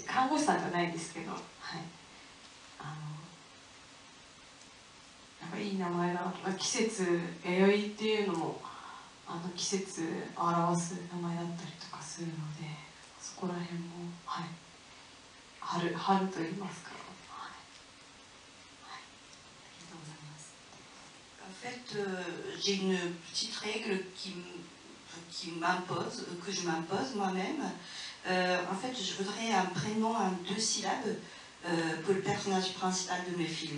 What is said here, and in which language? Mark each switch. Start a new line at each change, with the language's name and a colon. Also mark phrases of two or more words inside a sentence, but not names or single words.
Japanese: 看護師さんじゃないんですけど、はい、なんかいい名前だな。季節弥生っていうのも季節を表す名前だったりとかするので、そこら辺も、はい、春と言いますか。
French: En fait, j'ai une petite règle qui m'impose, que je m'impose moi-même. En fait, je voudrais un prénom en 2 syllabes pour le personnage principal de mes films.